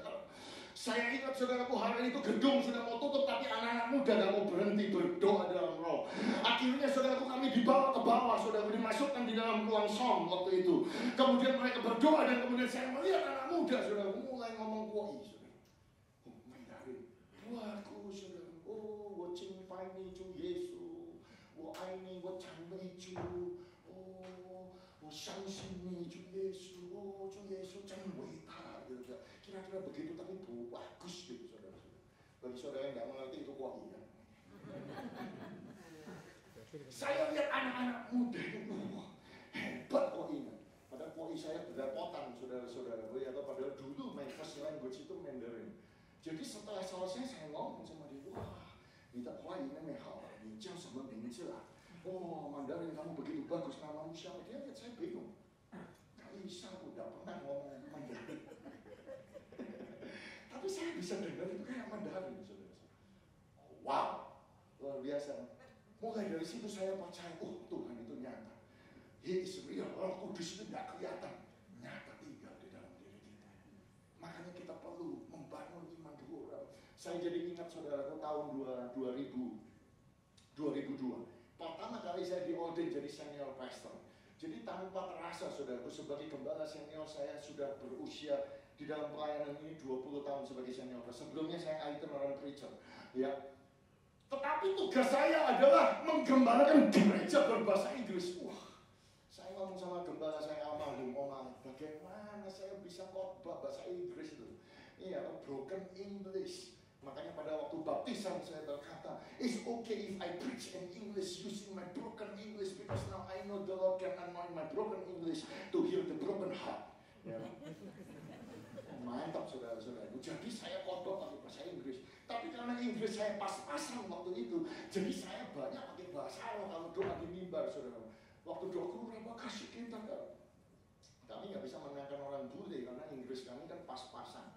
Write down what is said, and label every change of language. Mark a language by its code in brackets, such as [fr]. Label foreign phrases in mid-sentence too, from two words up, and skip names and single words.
[id] Saya ingat saudaraku, hari itu gedung sudah mau tutup, tapi anak-anak muda gak mau berhenti berdoa dalam roh. Akhirnya saudaraku, kami dibawa ke bawah, saudaraku, dimasukkan di dalam ruang som waktu itu. Kemudian mereka berdoa dan kemudian saya melihat anak muda, saudaraku, mulai ngomong kuai, saudara. Mandarin, buatku, saudara. [zh] 我敬拜你主耶稣，我爱你，我赞美主。我相信你主耶稣，主耶稣真伟大，gitu. [id] Kira-kira begitu, tapi bagus gitu, saudara-saudara. Bagi saudara yang nggak mengerti itu kuai ya. Saya lihat anak-anak muda itu, hebat kuainya. Padahal kuai saya belepotan, saudara-saudara. Atau padahal dulu [en] my first language [id] itu Mandarin. Jadi setelah selesai saya ngomong sama dia, wah, [zh] 你的华语那么好，你叫什么名字啊？ [id] Mandarin kamu begitu bagus, namamu siapa? Dia lihat saya bingung. Kaisa udah pernah ngomong Mandarin. Tapi saya bisa dengar itu kayak Mandarin, saudara-saudara. Wow, luar biasa. Mulai dari situ saya percaya, Tuhan itu nyata. [en] He is real, [id] Roh Kudus itu nggak kelihatan, nyata tinggal di dalam diri kita. Makanya kita perlu membangun iman dulu. Saya jadi ingat saudaraku tahun 2002. Pertama kali saya diordain jadi [en] senior pastor. [id] Jadi tanpa terasa, saudaraku, sebagai gembala senior saya sudah berusia di dalam pelayanan ini 20 tahun sebagai [en] senior pastor. [id] Sebelumnya saya [en] itinerant preacher, [id] ya. Tetapi tugas saya adalah menggembalakan gereja berbahasa Inggris. Wah, saya ngomong sama gembala saya almarhum Om, bagaimana saya bisa khotbah bahasa Inggris itu? Iya, [en] broken English. [id] Makanya pada waktu baptisan saya berkata, [en] it's okay if I preach in English using my broken English because now I know the Lord can anoint my broken English to heal the broken heart. [id] Ya. Mantap saudara-saudara. Jadi saya khotbah pakai bahasa Inggris. Tapi karena Inggris saya pas-pasan waktu itu, jadi saya banyak pakai bahasa roh kalau doa di mimbar, saudara. Waktu doa Rapa kasih kita, kami nggak bisa menangkan orang bule karena Inggris kami kan pas-pasan.